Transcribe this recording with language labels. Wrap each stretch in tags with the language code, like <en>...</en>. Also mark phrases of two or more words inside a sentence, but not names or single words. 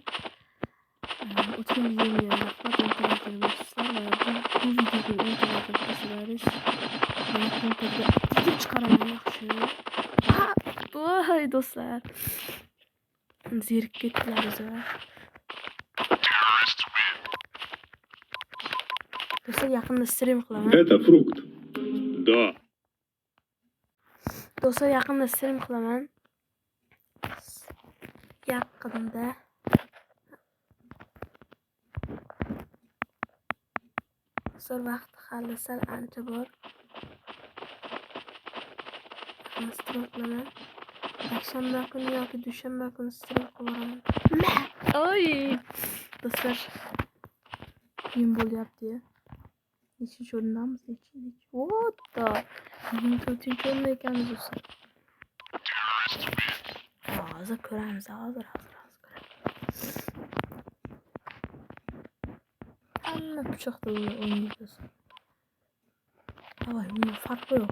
<uz>O'tgan videomga rahmat, bu videoga qo'shilasiz. Men konterga video chiqaraman yaxshi. Voy do'stlar. Zerikib ketdilar o'zlar. Do'stlar yaqinda stream qilaman.</uz> <ru>Это фрукт. Да.</ru> <uz>Do'stlar yaqinda stream qilaman. Yaqinda. Do'stlar vaqt hali sal ancha bor. Stream qilaman. Yakshanba kuni yoki dushanba kuni stream qilaman. Oy! Do'stlar qiyin bo'lyapti. Nechinchi o'rindamiz?</uz> <en>What the?</en> <uz>24-chi o'rinda ekanmiz do'stlar. Hozir ko'ramiz, hozir ko'ramiz. Hamma pichoqda o'ynaydi do'stlar. Voy, bunda farq yo'q.</uz>